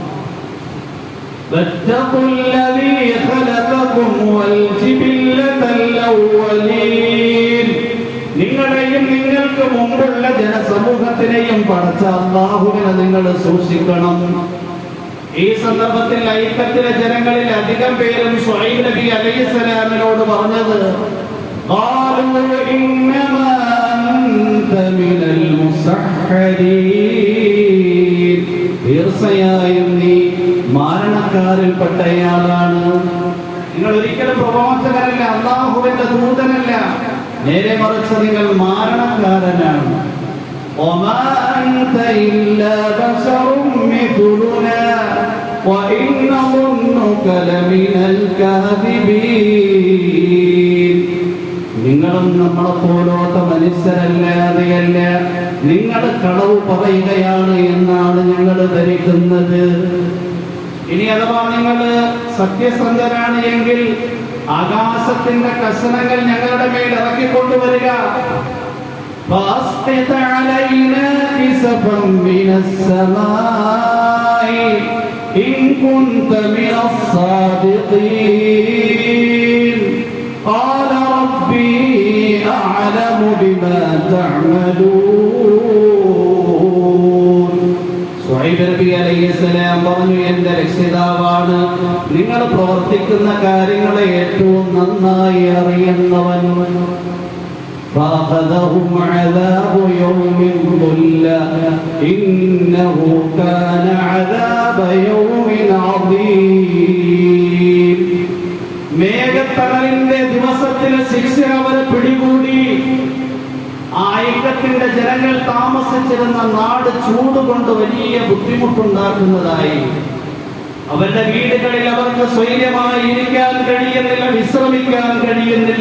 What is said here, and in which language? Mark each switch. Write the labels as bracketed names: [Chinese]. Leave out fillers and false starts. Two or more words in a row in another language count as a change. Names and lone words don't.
[Malayalam] നിങ്ങളെയും നിങ്ങൾക്ക് മുമ്പുള്ള ജനസമൂഹത്തിനെയും പടച്ച അല്ലാഹുവിനെ നിങ്ങൾ സൂക്ഷിക്കണം. ഈ സന്ദർഭത്തിൽ ഐക്കത്തിലെ ജനങ്ങളിൽ അധികം പേരും ശുഐബ് നബി അലൈഹിസ്സലാമിനോട് പറഞ്ഞത്, [Arabic] قالوا إنما أنت من المسحرين. [Malayalam] തീർച്ചയായും നീ മാരണക്കാരിൽപ്പെട്ടയാളാണ്. നിങ്ങൾ ഒരിക്കലും പ്രവാചകനല്ല, അല്ലാഹുവിന്റെ ദൂതനല്ല. നേരെ മറിച്ച് നിങ്ങൾ മാരണക്കാരനാണ്. [Arabic] وما أنت إلا بشر مثلنا وإن نظنك لمن الكاذبين. [Malayalam] നിങ്ങളും നമ്മളെ പോലോത്ത മനുഷ്യരല്ലാതെയല്ല, നിങ്ങൾ കളവ് പറയുകയാണ് എന്നാണ് ഞങ്ങൾ ധരിക്കുന്നത്. ഇനി അഥവാ നിങ്ങൾ സത്യസന്ധരാണ് എങ്കിൽ ആകാശത്തിന്റെ കഷണങ്ങൾ ഞങ്ങളുടെ മേൽ ഇറക്കിക്കൊണ്ടുവരിക. [Arabic] فأسقط علينا كسفا من السماء إن كنت من الصادقين. قال ربي أعلم بما تعملون. [Malayalam] ശുഐബ് നബി അലൈഹിസ്സലാം പറഞ്ഞു, എന്റെ രക്ഷിതാവാണ്, നിങ്ങൾ പ്രവർത്തിക്കുന്ന കാര്യങ്ങളെ ഏറ്റവും നന്നായി അറിയുന്നവൻ. [Arabic] فأخذهم عذاب يوم الظلة إنه كان عذاب يوم عظيم. [Malayalam] മേഘത്തണലിന്റെ ദിവസത്തിലെ ശിക്ഷ അവരെ പിടികൂടി. ആ ഐക്യത്തിന്റെ ജനങ്ങൾ താമസിച്ചിരുന്ന നാട് ചൂടുകൊണ്ട് വലിയ ബുദ്ധിമുട്ടുണ്ടാക്കുന്നതായി. അവരുടെ വീടുകളിൽ അവർക്ക് സ്വൈര്യമായി ഇരിക്കാൻ കഴിയുന്നില്ല, വിശ്രമിക്കാൻ കഴിയുന്നില്ല.